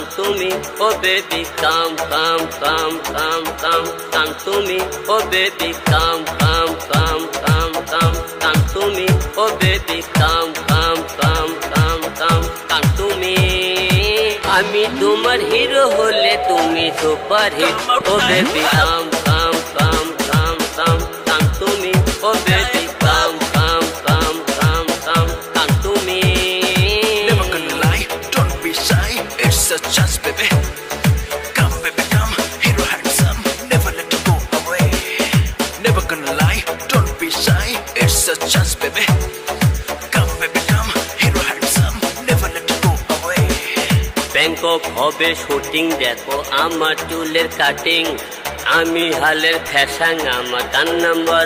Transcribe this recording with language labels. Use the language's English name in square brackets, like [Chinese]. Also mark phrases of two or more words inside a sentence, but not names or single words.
[English] তুমি o baby come come come come come come তুমি o baby come come come come come come তুমি o baby come come come come come come [Bangla] তুমি আমি তোমার হিরো হলে তুমি [English] super hit o baby come come come come come come তুমি o baby come come come come come come তুমি Never gonna lie, don't be shy, it's a chance baby. Come baby come, hero handsome, never let you go away. Never gonna lie, don't be shy, it's a chance baby. Come baby come, hero handsome, never let you go away. [Bangla] ব্যাংকক হবে শুটিং দেখো আমার চুলের কাটিং আমি হালের ফ্যাশন আমার গান নাম্বার